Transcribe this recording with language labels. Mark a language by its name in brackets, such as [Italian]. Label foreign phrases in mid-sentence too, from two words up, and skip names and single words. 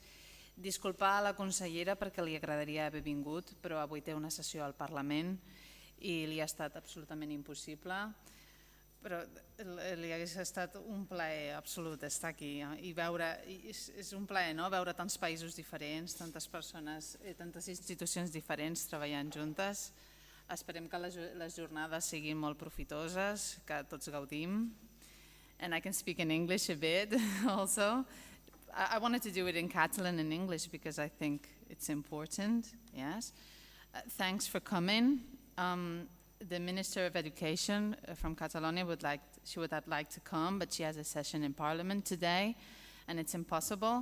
[Catalan] Disculpar a la consellera perquè li agradaria haver vingut, però avui té una sessió al Parlament i li ha estat absolutament impossible, però li hagués estat un plaer absolut estar aquí i veure, és un plaer, no?, veure tants països diferents, tantes persones, tantes institucions diferents treballant juntes. Esperem que les jornades siguin molt profitoses, que tots gaudim. [English] And I can speak in English a bit also. I wanted to do it in Catalan and English because I think it's important, yes. Thanks for coming. The Minister of Education from Catalonia would have liked to come, but she has a session in Parliament today and it's impossible.